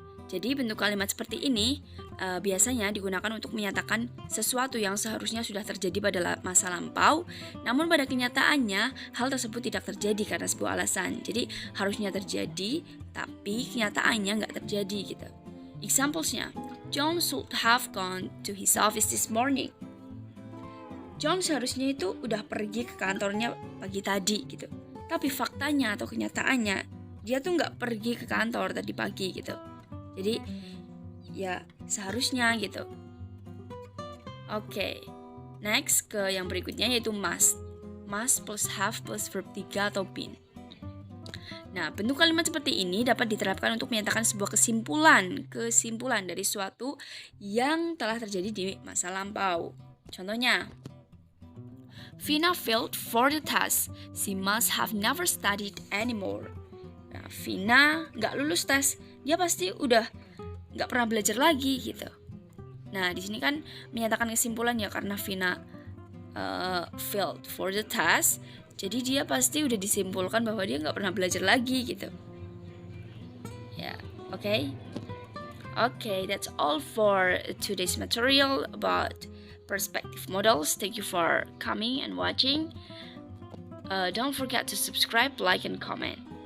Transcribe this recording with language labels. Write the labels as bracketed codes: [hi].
[id] Jadi bentuk kalimat seperti ini biasanya digunakan untuk menyatakan sesuatu yang seharusnya sudah terjadi pada masa lampau, namun pada kenyataannya hal tersebut tidak terjadi karena sebuah alasan. Jadi harusnya terjadi, tapi kenyataannya nggak terjadi gitu. [en] Examples-nya, John should have gone to his office this morning. [id] John seharusnya itu udah pergi ke kantornya pagi tadi gitu. Tapi faktanya atau kenyataannya dia tuh nggak pergi ke kantor tadi pagi gitu. Jadi ya seharusnya gitu. Oke, next ke yang berikutnya yaitu must. [en] Must plus have plus verb 3 [id] atau been. Nah, bentuk kalimat seperti ini dapat diterapkan untuk menyatakan sebuah kesimpulan dari suatu yang telah terjadi di masa lampau. [en] Contohnya, Vina failed for the test. She must have never studied anymore. [id] Nah, Vina nggak lulus tes. Dia pasti udah nggak pernah belajar lagi gitu. Nah, di sini kan menyatakan kesimpulan ya, karena Vina failed for the test. Jadi dia pasti udah disimpulkan bahwa dia nggak pernah belajar lagi gitu. Ya, oke. [en] Okay, that's all for today's material about perspective models. Thank you for coming and watching. Don't forget to subscribe, like, and comment.